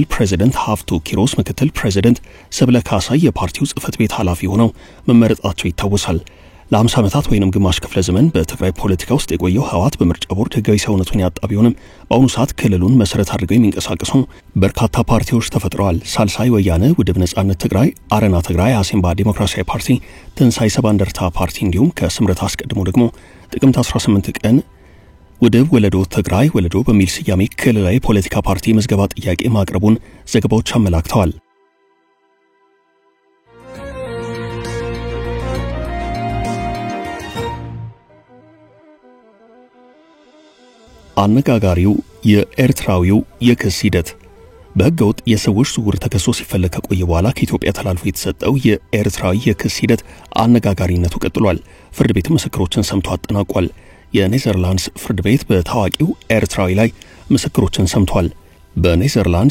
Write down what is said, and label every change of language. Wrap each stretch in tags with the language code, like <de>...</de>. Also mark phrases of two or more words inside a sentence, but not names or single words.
<am>ፕሬዝዳንት፣ ሀፍቱ ኪሮስ ምክትል ፕሬዝዳንት፣ ሰብለ ካሳይ የፓርቲው ጽህፈት ቤት ኃላፊ ሆነው መመረጣቸው ይታወሳል። ለ50 ዓመታት ወይንም ግማሽ ክፍለ ዘመን በትግራይ ፖለቲካ ውስጥ የቆየው ህወሓት በምርጫ ቦርድ ህጋዊ ሰውነቱን ያጣ ቢሆንም በአሁኑ ሰዓት ክልሉን መሰረት አድርገው የሚንቀሳቀሱ በርካታ ፓርቲዎች ተፈጥረዋል። ሳልሳይ ወያነ፣ ውድብ ነጻነት ትግራይ፣ አረና ትግራይ፣ አሲምባ ዲሞክራሲያዊ ፓርቲ፣ ትንሳኤ ሰባ እንደርታ ፓርቲ እንዲሁም ከስምረት አስቀድሞ ደግሞ ጥቅምት 18 ቀን ውድብ ወለዶ ትግራይ ወለዶ በሚል ስያሜ ክልላዊ ፖለቲካ ፓርቲ ምዝገባ ጥያቄ ማቅረቡን ዘገባዎች አመላክተዋል። አነጋጋሪው የኤርትራዊው የክስ ሂደት በህገወጥ የሰዎች ዝውውር ተከሶ ሲፈለግ ከቆየ በኋላ ከኢትዮጵያ ተላልፎ የተሰጠው የኤርትራዊ የክስ ሂደት አነጋጋሪነቱ ቀጥሏል። ፍርድ ቤት ምስክሮችን ሰምቶ አጠናቋል። የኔዘርላንድስ ፍርድ ቤት በታዋቂው ኤርትራዊ ላይ ምስክሮችን ሰምቷል። በኔዘርላንድስ</am>